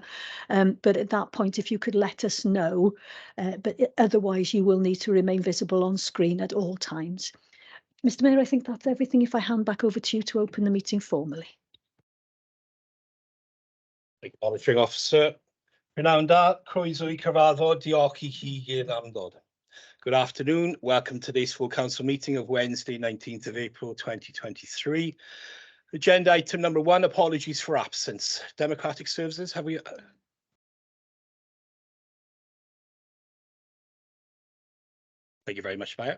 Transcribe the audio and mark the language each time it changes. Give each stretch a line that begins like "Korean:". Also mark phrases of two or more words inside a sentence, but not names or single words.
English: But at that point, if you could let us know, but otherwise you will need to remain visible on screen at all times. Mr. Mayor, I think that's everything. If I hand back over to you to open the meeting formally. Monitoring Officer.
Welsh: Prynawn da, croeso I cyfarfod, diolch I chi gyd am ddod.
English: Good afternoon, welcome to today's full council meeting of Wednesday, 19th of April 2023. Agenda item number 1, apologies for absence. Democratic Services, have we... Thank you very much, Mayor.